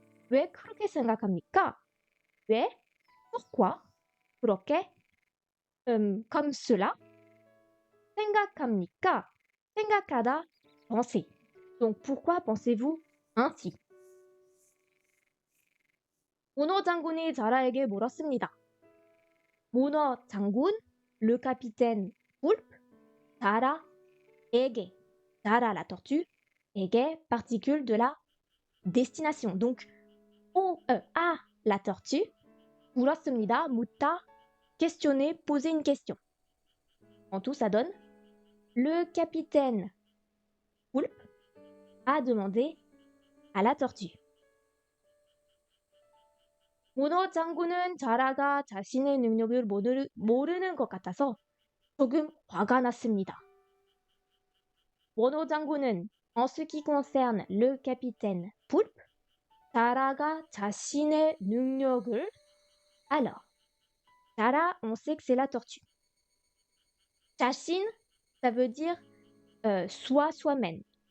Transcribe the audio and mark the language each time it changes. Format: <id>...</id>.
<ko>왜 그렇게 생각합니까? 왜?</ko> <fr>Pourquoi?</fr> <ko>그렇게?</ko> <fr>Comme cela.</fr> <ko>생각합니까?</ko> <fr>생각하다, penser. Donc pourquoi pensez-vous ainsi?</fr> <ko>문어 장군이 자라에게 물었습니다. 문어 장군,</ko> <fr>le capitaine poulpe, 자라에게, 자라 la tortue, 에게, particule de la destination. Donc, à la tortue, 물었습니다, 묻다, questionner, poser une question. En tout, ça donne le capitaine Poulpe a demandé à la tortue.</fr> <ko>문어 장군은 자라가 자신의 능력을 모르는 것 같아서 조금 화가 났습니다. 문어 장군은</ko> <fr>en ce qui concerne le capitaine Poulpe,</fr> <ko>자라가 자신의 능력을</ko> <fr>alors, 자라, on sait que c'est la tortue. 자신, ça veut dire soi, soi-même.</fr>